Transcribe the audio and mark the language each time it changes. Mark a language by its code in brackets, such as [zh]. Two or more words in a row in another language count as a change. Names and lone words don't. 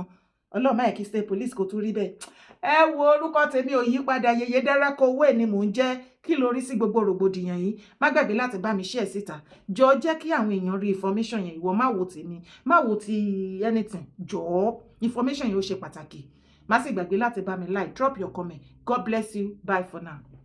[yo] Ọlọ́mọ ẹ̀ kí [en] state police [yo] kò tún rí bẹ́ẹ̀. Ẹ wo orúkọ tèmi ò yí padà Yèyé Dáràkọ owó ni mò ń jẹ́ kí lórí sí gbogbo rògbòdìyàn yìí má gbàgbé láti bá mi share síta jọ jẹ́ kí àwọn èèyàn rí information yẹn ìwọ má wo tèmi má wo ti anything jọ information yẹn ó ṣe pàtàkì má sì gbàgbé láti bá mi [en] like drop your comment. God bless you. Bye for now.